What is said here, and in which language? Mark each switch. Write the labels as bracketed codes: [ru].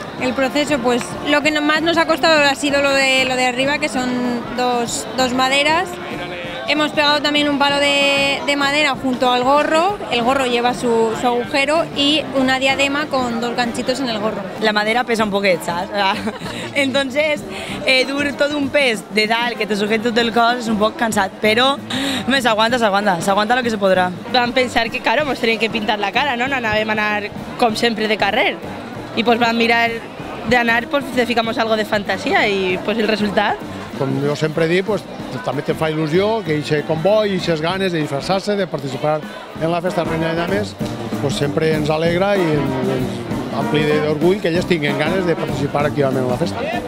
[es] El proceso, pues lo que más nos ha costado ha sido lo de arriba, que son dos maderas. Hemos pegado también un palo de madera junto al gorro, el gorro lleva su agujero y una diadema con 2 ganchitos en el gorro. [ca] La madera pesa un poquet, saps? Entonces, dur todo un pes de dalt que te sujete tot el cos és un poc cansat, però s'aguanta lo que se podrà. Vam pensar que, claro, ens teníem que pintar la cara, no? No anàvem a anar, com sempre, de carrer. I pues vam mirar d'anar, pues ficamos algo de fantasia i pues el resultat. Com jo sempre dic, pues, també te fa il·lusió que aquest comboi, aquestes ganes de disfressar-se, de participar en la festa Reina de Dames, pues, sempre ens alegra i ens ampli d'orgull que elles tinguin ganes de participar activament en la festa.